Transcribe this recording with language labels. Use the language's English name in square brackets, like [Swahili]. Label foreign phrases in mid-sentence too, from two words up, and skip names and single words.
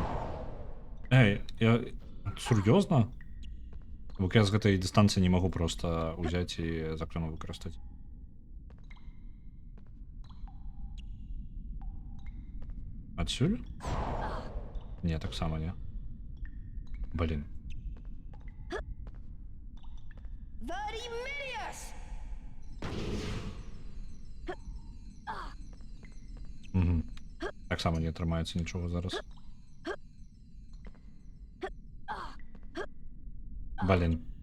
[Belarusian] Эй, я... Сур'ёзна? Бо я з гэтай дыстанцыі не магу проста ўзяць і заклёну выкарыстаць. Адсюль? Не, таксама не. Блин. Verdimillious! [Ukrainian] Так, так само не тримається нічого зараз. Блін.